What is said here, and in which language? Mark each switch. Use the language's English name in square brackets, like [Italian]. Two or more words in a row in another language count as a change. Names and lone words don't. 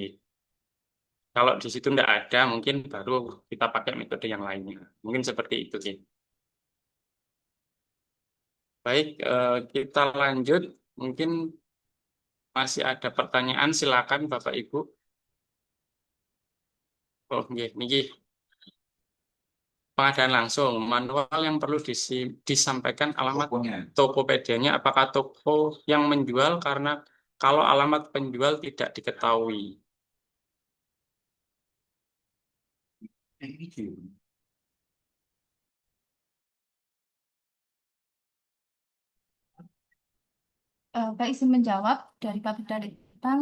[Indonesian] Kalau di situ tidak ada, mungkin baru kita pakai metode yang lainnya. Mungkin seperti itu sih. Baik, kita lanjut. Mungkin masih ada pertanyaan, silakan Bapak Ibu. Oh, [Balinese] nggih, niki [Indonesian] pengadaan langsung. Manual yang perlu disampaikan alamat Tokonya. Tokopedia-nya apakah toko yang menjual karena kalau alamat penjual tidak diketahui. Pak izin menjawab dari Pak Bidalitbang.